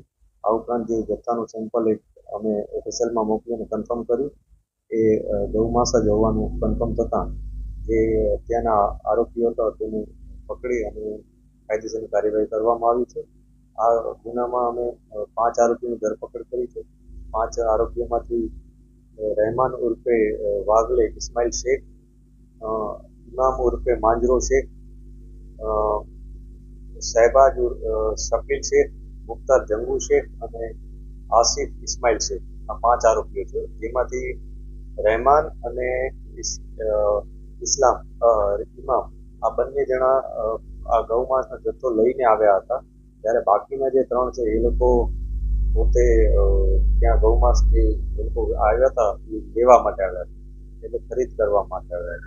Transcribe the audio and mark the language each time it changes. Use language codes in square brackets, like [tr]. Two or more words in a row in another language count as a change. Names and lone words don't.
[gu] આ ઉપરાંત જે જથ્થાનું સેમ્પલ અમે એફએસએલમાં મોકલીને કન્ફર્મ કર્યું એ ગૌમાંસ જ હોવાનું કન્ફર્મ થતાં જે ત્યાંના આરોપીઓ હતા તેને પકડી અને કાયદેસરની કાર્યવાહી કરવામાં આવી છે। આ ગુનામાં અમે 5 આરોપીની ધરપકડ કરી છે। 5 આરોપીઓમાંથી રહેમાન ઉર્ફે વાગલે ઇસ્માઇલ શેખ, इमाम उर्फे मांजरो शेख, शहबाज शकील शेख, मुख्तार जंगू शेख અને આસિફ ઇસ્માઇલ શેખ, આ 5 આરોપીઓ છે, જેમાંથી રહેમાન અને ઇમામ આ બંને જણા આ ગૌમાંસનો જથ્થો લઈને આવ્યા હતા, જ્યારે બાકીના જે 3 છે એ લોકો પોતે ત્યાં ગૌમાંસ જે એ લોકો આવ્યા હતા એ લેવા માટે આવ્યા હતા, એટલે ખરીદ કરવા માટે આવ્યા હતા।